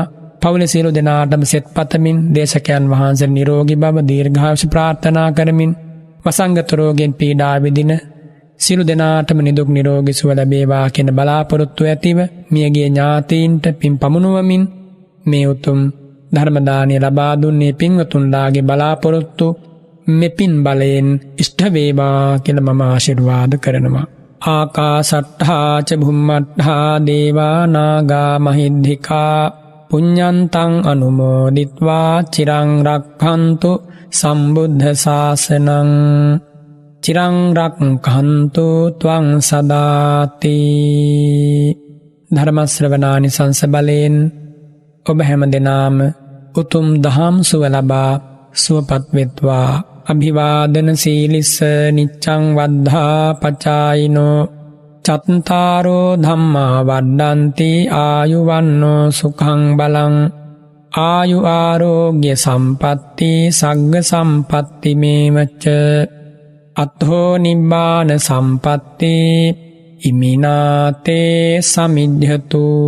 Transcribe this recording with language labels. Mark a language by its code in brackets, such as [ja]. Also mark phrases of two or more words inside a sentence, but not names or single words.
[si] පවුලේ සියලු දෙනාටම සෙත් පතමින් දේශකයන් වහන්සේ නිරෝගී බව දීර්ඝායුෂ ප්‍රාර්ථනා කරමින් වසංගත රෝගයෙන් පීඩා විඳින සියලු දෙනාටම නිදුක් නිරෝගී සුව ලැබේවා කියන බලාපොරොත්තු ඇතිව මියගිය ඥාතීන්ට පින් පමුණුවමින් මේ උතුම් ධර්ම දානය ලබා දුන්නේ පින්වතුන්ලාගේ බලාපොරොත්තු මෙපින් බලයෙන් ඉෂ්ට වේවා කියලා මම ආශිර්වාද කරනවා. [pi] ආකාසට්ඨා ච භුම්මට්ඨා දේවා නාග මහිද්దికා පුඤ්ඤන්තං අනුමෝදිත්වා චිරං රක්ඛන්තු සම්බුද්ධ ශාසනං චිරං රක්ඛන්තු ත්වං සදාති. [si] ධර්ම ශ්‍රවණානිසංස බලෙන් ඔබ හැම දෙනාම උතුම් දහම් සුව ලබා සුවපත් වෙත්වා. [pi] අභිවාදන සීලිස්ස නිච්ඡං වද්ධා පචායිනෝ චත්තාරෝ ධම්මා වඩ්ඩන්ති ආයුවන්නෝ සුඛං බලං ආයු ආරෝග්‍ය සම්පatti සග්ග සම්පatti මේවච අත්ථෝ නිබ්බාන සම්පatti ඉමිනාතේ සමිද්ධතු.